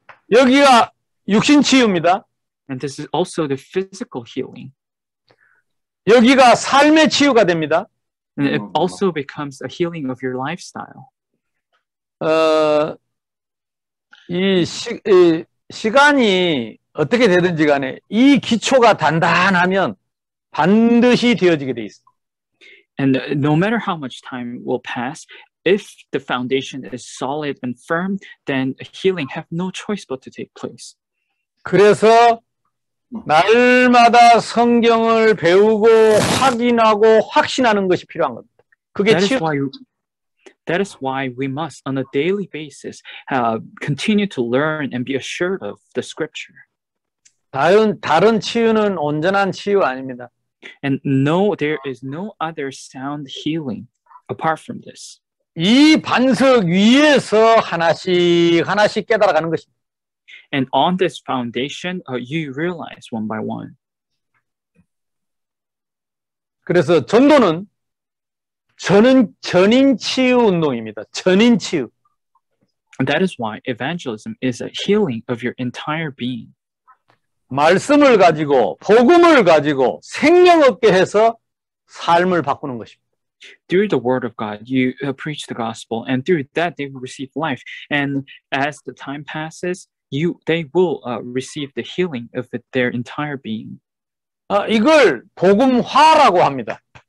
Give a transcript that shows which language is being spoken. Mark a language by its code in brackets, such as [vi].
[ko] 여기가 육신 치유입니다. [en] And this is also the physical healing. [ko] 여기가 삶의 치유가 됩니다. [en] And it also becomes a healing of your lifestyle. [ko] 이 시간이 어떻게 되든지 간에 이 기초가 단단하면 반드시 되어지게 돼 있어요. [en] And no matter how much time will pass, if the foundation is solid and firm, then healing have no choice but to take place. [ko] 그래서 날마다 성경을 배우고 확인하고 확신하는 것이 필요한 겁니다. 그게 치유. [en] That is why we must, on a daily basis, continue to learn and be assured of the scripture. [ko] 다른 치유는 온전한 치유 아닙니다. [en] And no, there is no other sound healing apart from this. [ko] 이 반석 위에서 하나씩 깨달아가는 것입니다. [en] And on this foundation, you realize one by one. [ko] 그래서 전도는 전인 치유 운동입니다. 전인 치유. [en] And that is why evangelism is a healing of your entire being. [ko] 말씀을 가지고 복음을 가지고 생명 얻게 해서 삶을 바꾸는 것입니다. [en] Through the word of God, you preach the gospel, and through that they will receive life. And as the time passes, they will receive the healing of their entire being. [ko] 이걸 복음화라고 합니다.